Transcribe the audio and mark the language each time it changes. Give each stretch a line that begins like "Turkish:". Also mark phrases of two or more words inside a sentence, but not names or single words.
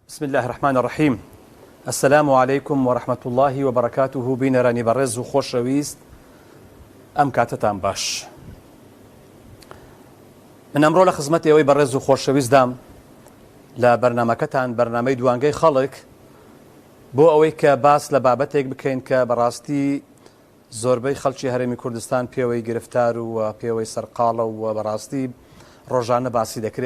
Arabic: بسم الله الرحمن الرحيم. السلام عليكم ورحمة الله وبركاته.
Central Kurdish: بینەرانی بەڕێز و خۆشەویست، ئەم کاتتان باش. من ئەمڕۆ لە خزمەت ئێوەی بەڕێز و خۆشەویستدام لە بەرنامەکەتان، بەرنامەی دوانگەی خەڵک، بۆ ئەوەی کە باس لە بابەتێک بکەین کە بەڕاستی زۆربەی خەڵکی هەرێمی کوردستان پێوەی گرفتار و پێوەی سەرقاڵە و بەڕاستی ڕۆژانە باسی دەکرێت.